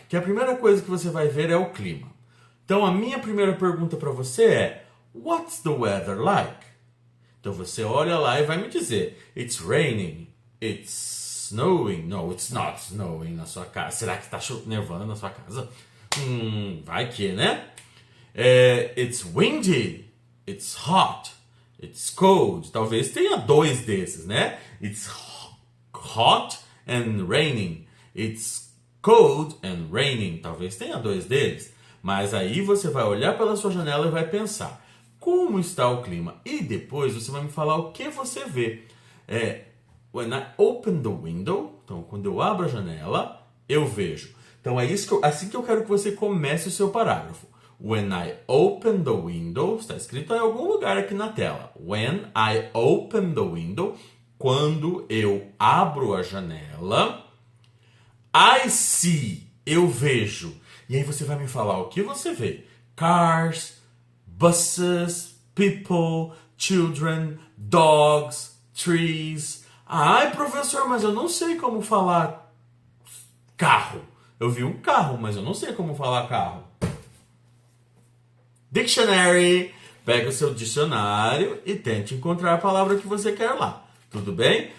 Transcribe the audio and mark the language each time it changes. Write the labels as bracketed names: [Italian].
[Portuguese] Porque a primeira coisa que você vai ver é o clima. Então a minha primeira pergunta para você é, [English] what's the weather like? [Portuguese] Então você olha lá e vai me dizer, [English] it's raining, it's snowing. No, it's not snowing [Portuguese] na sua casa. Será que está nevando na sua casa? Vai que, né? [English] It's windy, it's hot, it's cold. [Portuguese] Talvez tenha 2 desses, né? [English] It's hot and raining. It's cold and raining. [Portuguese] Talvez tenha 2 deles. Mas aí você vai olhar pela sua janela e vai pensar, como está o clima? E depois você vai me falar o que você vê. [English] When I open the window, [Portuguese] então quando eu abro a janela, eu vejo. Então é assim que eu quero que você comece o seu parágrafo. [English] When I open the window, [Portuguese] está escrito em algum lugar aqui na tela. [English] When I open the window, [Portuguese] quando eu abro a janela, [English] I see, [Portuguese] eu vejo. E aí você vai me falar o que você vê. [English] Cars, buses, people, children, dogs, trees. [Portuguese] Ai, professor, mas eu não sei como falar carro. Eu vi um carro, mas eu não sei como falar carro. Dictionary. Pega o seu dicionário e tente encontrar a palavra que você quer lá. Tudo bem?